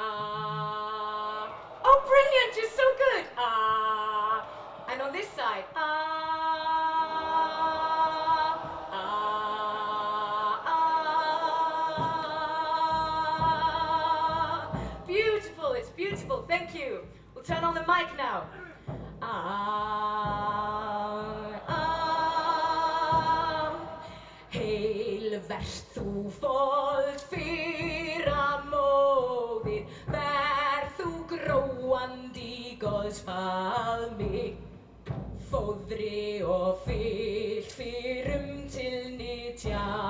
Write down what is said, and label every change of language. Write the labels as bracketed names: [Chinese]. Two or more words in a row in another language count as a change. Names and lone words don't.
[English] Oh, brilliant, you're so good. And on this side, Beautiful, it's beautiful, thank you. We'll turn on the mic now. [Icelandic] Heil vert þú fold fyrra móðir, ver þú gróandi Guðs faðmi, fóðri og fyllt fyrrum til nytja.